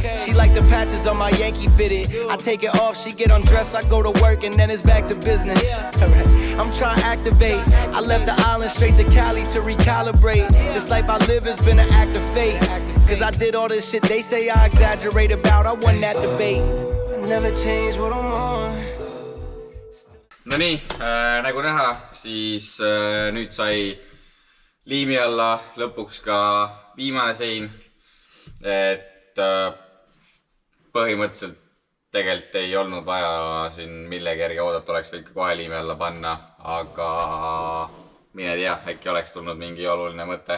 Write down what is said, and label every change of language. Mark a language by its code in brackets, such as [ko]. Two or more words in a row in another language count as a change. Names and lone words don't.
[en] She like the patches on my Yankee fitted. I take it off, she get undressed, I go to work and then it's back to business. I'm trying to activate. I left the island straight to Cali to recalibrate. This life I live has been an act of fate. Cause I did all this shit they say I exaggerate about. I won that debate. Never change what I'm on. [et] No nii, nagu näha, siis nüüd sai liimi alla lõpuks ka viimane sein. Et põhimõtteliselt tegelikult ei olnud vaja siin millegi järgi oodata, oleks võinud kohe liimi alla panna, aga mine tea, äkki oleks tulnud mingi oluline mõte.